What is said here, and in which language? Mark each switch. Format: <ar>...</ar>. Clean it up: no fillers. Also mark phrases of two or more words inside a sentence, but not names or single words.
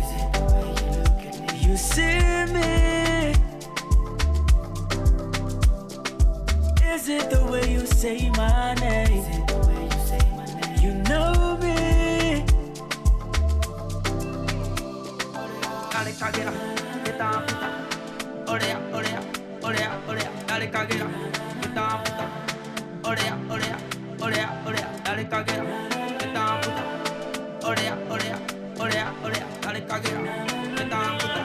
<en>You see me? Is it the way you say my name? You know me.</en> <es>Dale caguera,</es> <en>get down,</en> <es>puta. Orea, orea, orea, orea. Dale caguera,</es> <en>get down,</en> <es>puta. Orea, orea, orea, orea. Dale caguera,</es> <en>get down,</en> <es>puta. Orea, orea, orea, orea. Dale caguera,</es> <en>get down,</en> <es>puta.</es>